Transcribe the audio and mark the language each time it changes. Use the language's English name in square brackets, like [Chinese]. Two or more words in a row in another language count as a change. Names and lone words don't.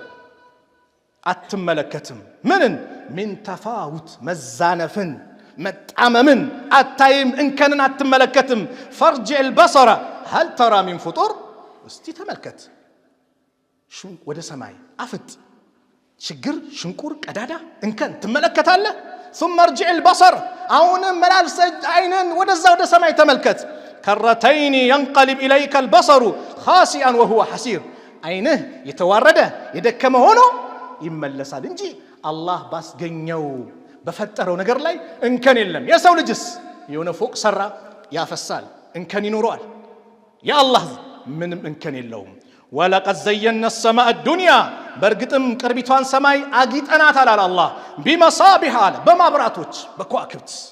[Amharic] አትመለከትም። ምንን [Arabic] من تفاوت [Amharic] መዛነፍን መጣመምን አታይም። እንከንን አትመለከትም። [Arabic] فارجع البصر هل ترى من فطور [Amharic] እስቲ ተመልከት ወደ ሰማይ አፍጥ ችግር ሽንቁር ቀዳዳ እንከን ትመለከታለህ። [Arabic] ثم ارجع البصر [Amharic] አሁንም መላልሰ አይንን ወደዛ ወደ ሰማይ ተመልከት። [Arabic] كرتين ينقلب إليك البصر خاسئا وهو حسير [Amharic] አይንህ የተዋረደ የደከመ ሆኖ ይመለሳል እንጂ አላህ ባስገኘው በፈጠረው ነገር ላይ እንከን የለም። የሰው ልጅስ የሆነ ፎቅ ሰራ ያፈሳል እንከን ይኖረዋል። የአላህ ምንም እንከን የለውም። [Arabic] ولقد زينا السماء الدنيا [Amharic] በእርግጥም ቅርቢቷን ሰማይ አጊጠናታል አለ አላህ። ቢመሳቢህ አለ በማብራቶች በከዋክብት